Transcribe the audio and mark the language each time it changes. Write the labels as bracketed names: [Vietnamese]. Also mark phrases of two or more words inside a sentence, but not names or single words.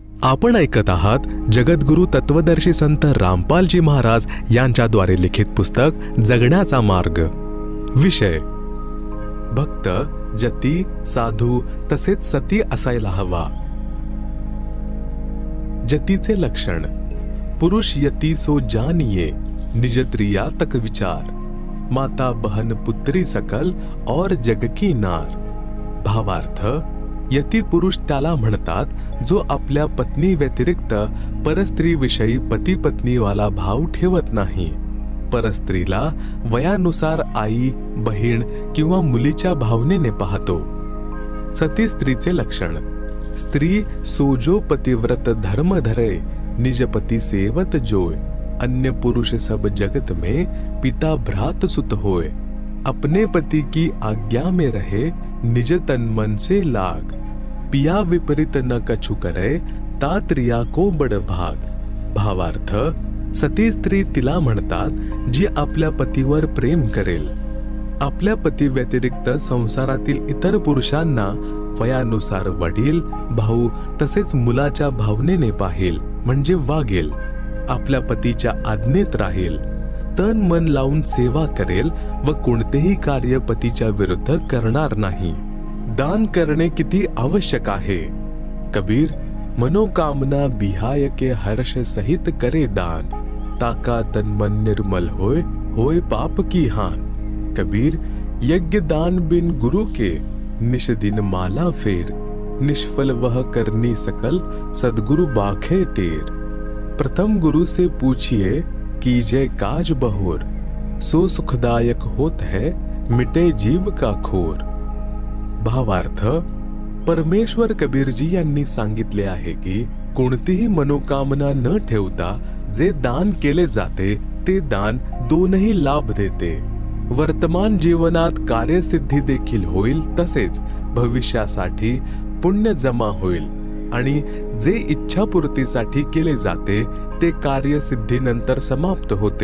[Marathi] आपण ऐकत आहात जगद्गुरु तत्वदर्शी संत रामपालजी महाराज यांच्याद्वारे लिखित पुस्तक जगण्याचा मार्ग. विषय भक्त, जती, साधू तसेच सती असायला हवा. जतीचे लक्षण. [Hindi] पुरुष यती सो जानिये, निज त्रिया तक विचार, माता बहन पुत्री सकल और जग की नार. [Marathi] भावार्थ, यती पुरुष त्याला म्हणतात जो आपल्या पत्नी व्यतिरिक्त परस्त्रीविषयी पती पत्नीवाला भाव ठेवत नाही. परस्त्रीला वयानुसार आई, बहीण किंवा मुलीच्या भावनेने पाहतो. सती स्त्रीचे लक्षण. [Hindi] स्त्री सोजो पतिव्रत धर्म धरे, निज पति सेवत जोय, अन्य पुरुष सब जगत में पिता भ्रात सुत होय, अपने पति की आज्ञा में रहे, निज तन मन से लाग, पिया विपरीत न कछु करे, तात रिया को बड भाग. [Marathi] भावार्थ, सती स्त्री तिला म्हणतात जी आपल्या पतीवर प्रेम करेल, आपल्या पती व्यतिरिक्त संसारातील इतर पुरुषांना वयानुसार वडील, भाऊ तसेच मुलाच्या भावनेने पाहेल म्हणजे वागेल, आपल्या पतीच्या आज्ञेत राहील, तन मन लावून सेवा करेल व कोणतेही कार्य पतीच्या विरुद्ध करणार नाही. दान करणे किती आवश्यक आहे. [Hindi] कबीर, मनोकामना बिहाय के हर्ष सहित करे दान, ताका तन मन निर्मल होय, होय पाप की हान. कबीर, यज्ञ दान बिन गुरु के, निश दिन माला फेर, निष्फल वह करनी सकल, सदगुरु बाखे टेर. प्रथम गुरु से पूछिए कीजय काज बहोर, सो सुखदायक होत है, मिटे जीव का खोर. [Marathi] भावार्थ, परमेश्वर कबीरजी यांनी सांगितले आहे की कोणतीही मनोकामना न ठेवता जे दान केले जाते ते दान दोनही लाभ देते. वर्तमान जीवनात कार्यसिद्धी देखील होईल, तसेच भविष्यासाठी पुण्य जमा होईल आणि जे इच्छापूर्तीसाठी केले जाते ते कार्यसिद्धीनंतर समाप्त होते.